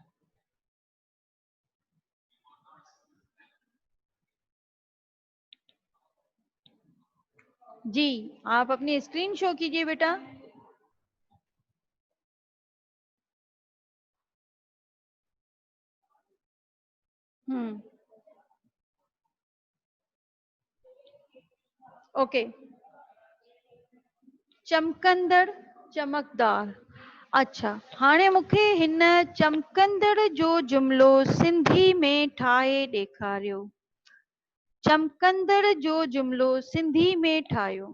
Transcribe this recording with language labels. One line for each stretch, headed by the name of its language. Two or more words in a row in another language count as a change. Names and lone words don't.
Urdu: جی، آپ اپنی
English: screen show
Urdu: کیجیے بیٹا. اوکے.
Sindhi: चमकंदड़ चमकदार। अच्छा, हाणे मूंखे हिन चमकंदड़ जो जुमलो सिंधी में ठाहे ॾेखारियो। चमकंदड़ जो जुमलो सिंधी में ठाहियो।